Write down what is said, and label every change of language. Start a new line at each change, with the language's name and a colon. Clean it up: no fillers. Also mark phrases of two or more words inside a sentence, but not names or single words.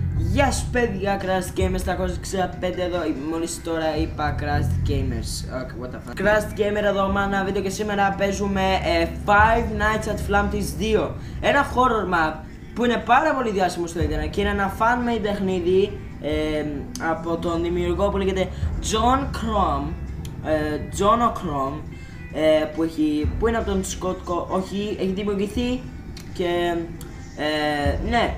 Greek: Γεια σου παιδιά, Crushed Gamers 365 εδώ, μόλις τώρα είπα Crushed Gamers.
English: Okay, what the fuck.
Greek: Crushed Gamer εδώ με ένα βίντεο και σήμερα παίζουμε Five Nights at Flamtis 2. Ένα
English: horror map
Greek: που είναι πάρα πολύ διάσημο στο ίντερνετ και είναι ένα fan-made παιχνίδι από τον δημιουργό που λέγεται John O'Crom, που είναι από τον Σκότκο, όχι, έχει δημιουργηθεί και ναι.